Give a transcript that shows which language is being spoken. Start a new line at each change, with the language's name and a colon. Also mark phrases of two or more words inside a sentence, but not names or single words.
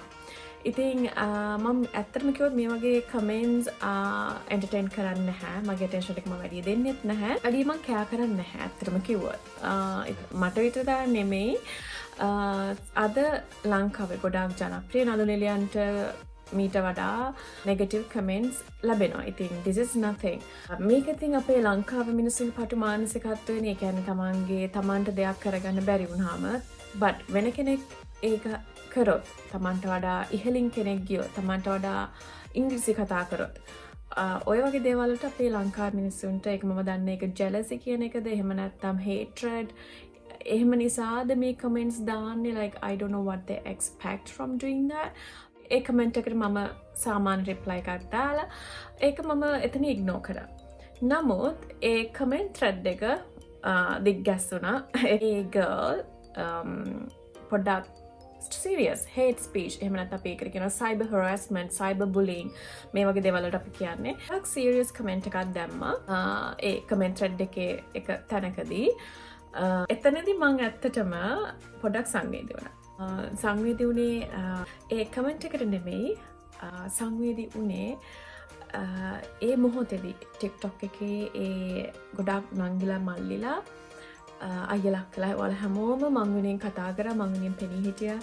Sinhala: ඉතින් මම ඇත්තටම කිව්වොත් මේ වගේ
English: comments entertain
Sinhala: කරන්නේ නැහැ. මගේ අටෙන්ෂන් එක මම වැඩි දෙන්නෙත් නැහැ. වැඩි මම කෑ කරන්නේ නැහැ ඇත්තටම කිව්වොත්. මට විතරද නෙමෙයි අද ලංකාවේ ගොඩාක් ජනප්‍රිය නළු නිලියන්ට මීට වඩා
English: negative comments
Sinhala: ලැබෙනවා.
English: ඉතින් this is nothing.
Sinhala: මේක ඉතින් අපේ ලංකාවේ මිනිස්සුන්ගේ පටු මානසිකත්වයනේ. ඒ කියන්නේ තමන්ට දෙයක් කරගන්න බැරි වුණාම but වෙන කෙනෙක් ඒක කරොත් තමන්ට වඩා ඉහළින් කෙනෙක් ගියොත් තමන්ට වඩා ඉංග්‍රීසි කතා කරොත් ඔය වගේ දේවල් වලට අපේ ලංකාවේ මිනිස්සුන්ට ඒක මම දන්නේ ඒක jealousy කියන එකද එහෙම නැත්නම් hatred එහෙම නිසාද මේ comments දාන්නේ
English: like I don't know what they expect from doing that.
Sinhala: ඒ කමෙන්ට් එකට මම සාමාන්‍ය රිප්ලයි එකක් දාලා ඒක මම එතන ඉග්නෝර් කරා. නමුත් ඒ
English: comment thread
Sinhala: එක දිග්ගැස්සුණා. ඒ ගර්ල් පොඩ්ඩක්
English: serious hate speech
Sinhala: එහෙම නැත්නම් අපි ඒකට කියනවා
English: cyber harassment, cyber bullying
Sinhala: මේ වගේ දේවල් වලට අපි කියන්නේ. ටිකක්
English: serious comment
Sinhala: එකක් දැම්මා. ඒ
English: comment thread
Sinhala: එකේ එක තැනකදී එතනදී මම ඇත්තටම පොඩ්ඩක් සංවේදී වුණා. සංවේදී වුණේ ඒ කමෙන්ට් එකට නෙමෙයි සංවේදී වුණේ ඒ මොහොතේදී TikTok එකේ ඒ ගොඩක් නංගිලා මල්ලිලා අයියලා කළා ඔයාලා හැමෝම මං වෙනින් කතා කරා මං වෙනින් පෙනී හිටියා.